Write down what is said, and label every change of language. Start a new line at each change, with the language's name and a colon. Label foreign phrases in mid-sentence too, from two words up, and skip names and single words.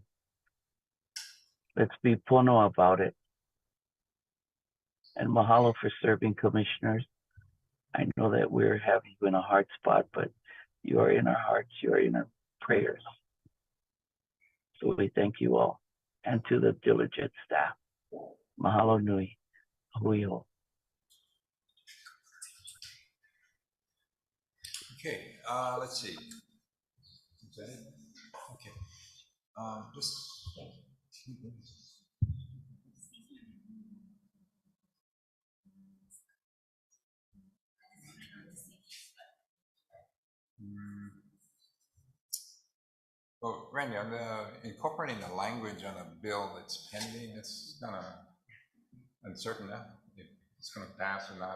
English: Let's be pono about it. And mahalo for serving, commissioners. I know that we're having you in a hard spot, but you are in our hearts, you are in our prayers. So we thank you all. And to the diligent staff.
Hawaiian: Mahalo nui. Hui hou.
English: Okay, let's see. Is that it? Okay. Just. Well, Randy, on the incorporating the language on a bill that's pending, it's kind of uncertain now if it's going to pass or not.